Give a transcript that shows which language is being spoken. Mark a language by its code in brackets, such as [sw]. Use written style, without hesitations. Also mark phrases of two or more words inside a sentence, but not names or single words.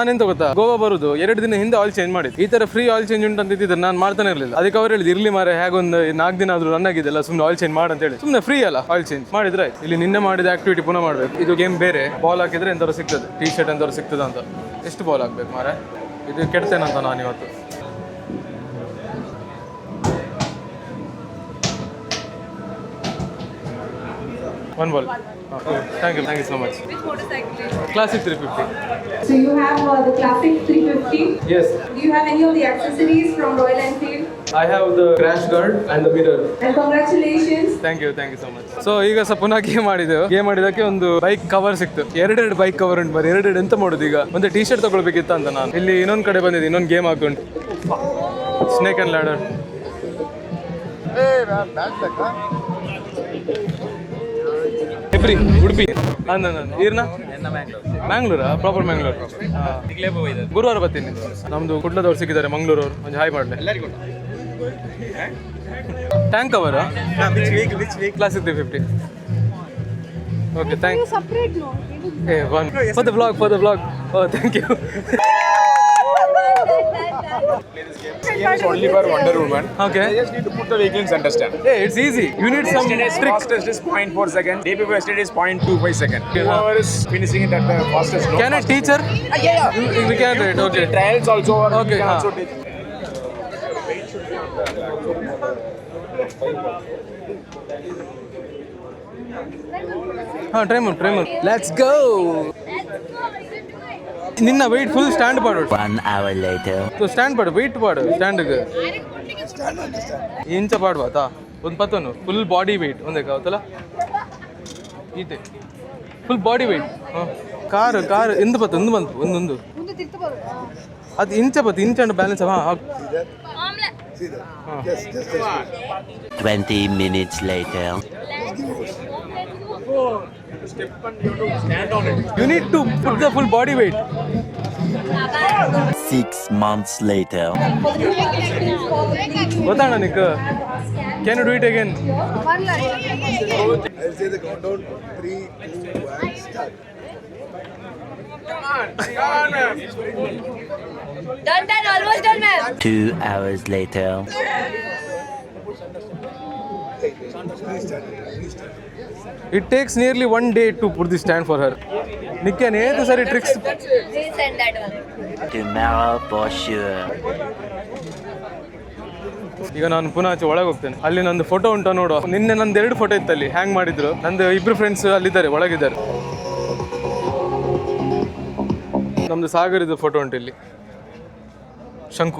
[kn] ನಾನೆಂತ ಗೊತ್ತಾ, ಗೋವಾ ಬರುದು 2 ದಿನ ಹಿಂದೆ [en] oil change [kn] ಮಾಡಿದ್ದು. ಈ ತರ [en] free oil change [kn] ಉಂಟು ಅಂತ ಇದ್ದಿದ್ರೆ ನಾನು ಮಾಡ್ತಾನೆ ಇರಲಿಲ್ಲ. ಅದಕ್ಕೆ ಅವ್ರು ಹೇಳಿದ್ರು, ಇರ್ಲಿ ಮಾರೆ, ಹೇಗೊಂದು 4 ದಿನ ಆದ್ರೂ ರನ್ ಆಗಿದೆಲ್ಲ, ಸುಮ್ಮನೆ [en] oil change [kn] ಮಾಡಿ ಅಂತ ಹೇಳಿ. ಸುಮ್ಮನೆ ಫ್ರೀ ಅಲ್ಲ [en] oil change [kn] ಮಾಡಿದ್ರೆ ಆಯ್ತು. ಇಲ್ಲಿ ನಿನ್ನೆ ಮಾಡಿದ ಆಕ್ಟಿವಿಟಿ ಪುನಃ ಮಾಡಬೇಕು. ಇದು ಗೇಮ್ ಬೇರೆ. ಬಾಲ್ ಹಾಕಿದ್ರೆ ಎಂತಾರು ಸಿಗ್ತದೆ, [en] T shirt [kn] ಎಂತಾರು ಸಿಗ್ತದೆ ಅಂತ. ಎಷ್ಟು ಬಾಲ್ ಹಾಕ್ಬೇಕು ಮಾರೆ, ಇದು ಕೆಡ್ತೇನಂತ ನಾನು ಇವತ್ತು. [en] One ball. Thank you so much. Which motorcycle is it? Classic 350. So you have the classic 350. Yes. Do you have any of the accessories from Royal Enfield? I have the crash guard and the mirror. And congratulations. Thank you so much. [kn] So ಈಗ ಪುನಃ ಗೇಮ್ ಮಾಡಿದಕ್ಕೆ ಒಂದು [en] bike cover [kn] ಸಿಕ್ತು. 2 [en] bike cover [kn] ಉಂಟು. ಬರೀ 2 ಎಂತ ಮಾಡೋದು ಈಗ? ಒಂದು [en] T shirt [kn] ತಗೊಳ್ಬೇಕಿತ್ತ ಅಂತ ನಾನು ಇಲ್ಲಿ ಇನ್ನೊಂದು ಕಡೆ ಬಂದಿದ್ದೆ. ಇನ್ನೊಂದು ಗೇಮ್ ಹಾಕೊಂಡು [en] snake and ladder. [kn] ಹೆಬ್ರಿ, ಉಡುಪಿ, ಈರ್ನ ಮ್ಯಾಂಗ್ಳೂರಾ? ಪ್ರಾಪರ್ ಮ್ಯಾಂಗ್ಳೂರ್. ಗುರುವಾರ ಬರ್ತೀನಿ. ನಮ್ದು ಕುಡ್ಲದವ್ರು ಸಿಕ್ಕಿದ್ದಾರೆ ಮಂಗ್ಳೂರವ್ರು. ಒಂದು ಹಾಯ್ ಮಾಡಲಿ. [en] tank cover classic 350. ಓಕೆ, Thank you. Separate no. One for the blog. O, Thank you. It's only for Wonder Woman. Okay. I just need to put the vehicles, understand? Hey, it's easy. You need some tricks. Fastest is 0.4 second. Day before yesterday is 0.25 second. Whoever is finishing it at the fastest. Can I teach her? Yeah. We can do it. Okay. Trials also. Okay, We can also teach. Try more. Let's go. [tcy] ನಿನ್ನ [en] weight full stand [tcy] ಪಾಡು. [en] 1 hour later. [tcy] ಸ್ಟ್ಯಾಂಡ್ ಪಾಡು, ವೆಯ್ಟ್ ಪಾಡು ಸ್ಟ್ಯಾಂಡ್ಗೆ ಇಂಚ ಪಾಡುವಾತಾ ಒಂದು ಪತ್ತನು [en] full body weight [tcy] ಒಂದೇ ಕಾವತ್ತಲ್ಲ ಈತೆ [en] full body weight. [tcy] ಕಾರ್ ಎಂದು ಪತ್ತು ಒಂದು ಬಂತು ಒಂದೊಂದು ಅದು ಇಂಚ ಬ್ಯಾಲೆನ್ಸ್. [en] 20 minutes later. You need to put the full body weight. 6 months later. Batana Nik. Can you do it again? I'll say the countdown. 3, 2, 1, start. Done, almost done, ma'am. 2 hours later. It takes nearly 1 day to put the stand for her. [kn] Nikkan ಏದು ಸರಿ ಟ್ರಿಕ್ಸ್. [en] This and that one. Tomorrow for sure. [kn] ಈಗ ನಾನು ಪುನಃ ಆಚೆ ಒಳಗೆ ಹೋಗ್ತೇನೆ. ಅಲ್ಲಿ ನಂದು ಫೋಟೋ ಉಂಟು ನೋಡು. ನಿನ್ನೆ ನಂದು 2 ಫೋಟೋ ಇತ್ತು ಅಲ್ಲಿ ಹ್ಯಾಂಗ್ ಮಾಡಿದ್ರು. ನಂದು 2 ಫ್ರೆಂಡ್ಸ್ ಅಲ್ಲಿದ್ದಾರೆ, ಒಳಗಿದ್ದಾರೆ. ನಮ್ದು ಸಾಗರಿದು ಫೋಟೋ ಉಂಟು ಇಲ್ಲಿ, ಶಂಕು.